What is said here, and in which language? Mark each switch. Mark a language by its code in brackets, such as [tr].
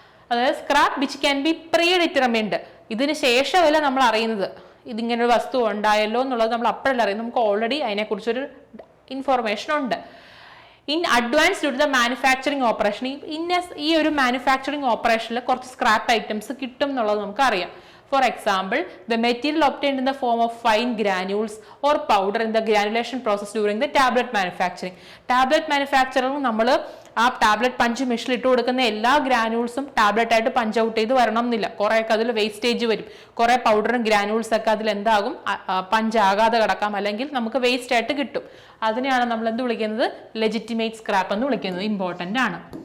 [ml] അതായത് [en] scrap which can be predetermined, [ml] ഇതിന് ശേഷമല്ല നമ്മൾ അറിയുന്നത് ഇതിങ്ങനെ ഒരു വസ്തു ഉണ്ടായല്ലോ എന്നുള്ളത് നമ്മൾ അപ്പോഴല്ല അറിയുന്നത്, നമുക്ക് ഓൾറെഡി അതിനെക്കുറിച്ചൊരു ഇൻഫോർമേഷൻ ഉണ്ട്. [en] in advance due to the manufacturing operation, [ml] ഈ ഒരു മാനുഫാക്ചറിങ് ഓപ്പറേഷനിൽ കുറച്ച് സ്ക്രാപ്പ് ഐറ്റംസ് കിട്ടും എന്നുള്ളത് നമുക്കറിയാം. [en] For example, the material obtained in the form of fine granules or powder in the granulation process during the tablet manufacturing. [ml] Tablet manufacturing നമ്മൾ ആ tablet punch മെഷീനിൽ ഇട്ട് കൊടുക്കുന്ന എല്ലാ ഗ്രാനുൾസും ടാബ്ലറ്റ് ആയിട്ട് പഞ്ച് ഔട്ട് ചെയ്ത് വരണം എന്നില്ല. കുറേയൊക്കെ അതിൽ വേസ്റ്റേജ് വരും. കുറേ പൗഡറും ഗ്രാനുൾസ് ഒക്കെ അതിൽ എന്താകും, പഞ്ച് ആകാതെ കിടക്കാം, അല്ലെങ്കിൽ നമുക്ക് വേസ്റ്റ് ആയിട്ട് കിട്ടും. അതിനെയാണ് നമ്മൾ എന്ത് വിളിക്കുന്നത്, ലെജിറ്റിമേറ്റ് സ്ക്രാപ്പ് എന്ന് വിളിക്കുന്നത്. ഇമ്പോർട്ടൻ്റ് ആണ്.